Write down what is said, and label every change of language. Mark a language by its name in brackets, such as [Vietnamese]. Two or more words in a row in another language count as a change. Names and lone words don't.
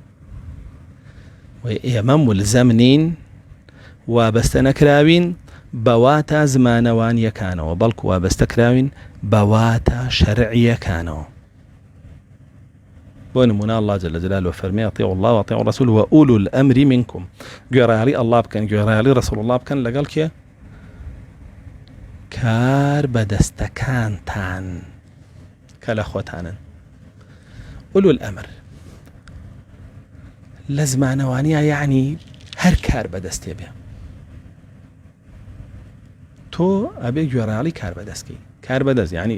[Central Kurdish] و ئێمە مولزەم نین وابەستە نەکراوین بەواتە زمانەوانیەکانەوە بەڵکو وابەستە کراوین بەواتە شەرعیەکانەوە بۆ نمونە [Arabic] الله جل جلاله [Central Kurdish] فەرمێ [Arabic] ئەطیعوا الله وأطیعوا الرسول وأولو الأمر منكم [Central Kurdish] گوێڕایەڵی الله بکەن گوێڕایەڵی ڕەسوڵ الله بکەن لەگەڵ کێ کار بەدەستەکانتان کە لە خۆتانن [Arabic] ئولو الأمر [Central Kurdish] لە زمانەوانیە یعنی هەر کار بەدەستێ بێ تۆ ئەبێ گوێڕایەڵی کار بەدەستکەی کار بەدەست یعنی